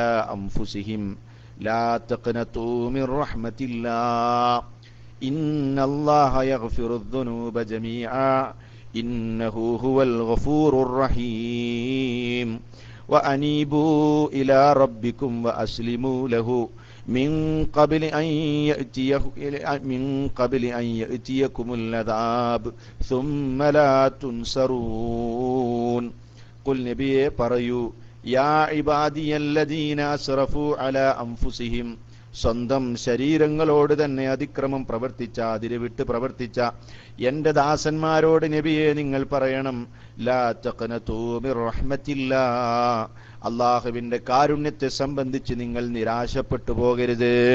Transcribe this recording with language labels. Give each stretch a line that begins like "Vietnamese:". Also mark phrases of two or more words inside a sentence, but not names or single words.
Arabic: أنفسهم لا تقنطوا من رحمة الله إن الله يغفر الذنوب جميعا إنه هو الغفور الرحيم وأنيبوا إلى ربكم وأسلموا له من قبل أن يأتيكم العذاب ثم لا تنصرون.
Malayalam: قل നബിയെ പറയൂ,
Arabic: يا عبادي الذين أسرفوا على أنفسهم,
Malayalam: സ്വന്തം ശരീരങ്ങളോട് തന്നെ അതിക്രമം പ്രവർത്തിച്ച, അതിരുവിട്ട് പ്രവർത്തിച്ച എന്റെ ദാസന്മാരോട് നബിയെ നിങ്ങൾ പറയണം,
Arabic: لا تقنطوا من رحمة الله,
Malayalam: അല്ലാഹുവിന്റെ കാരുണ്യത്തെ സംബന്ധിച്ച് നിങ്ങൾ നിരാശപ്പെട്ടു പോകരുത്.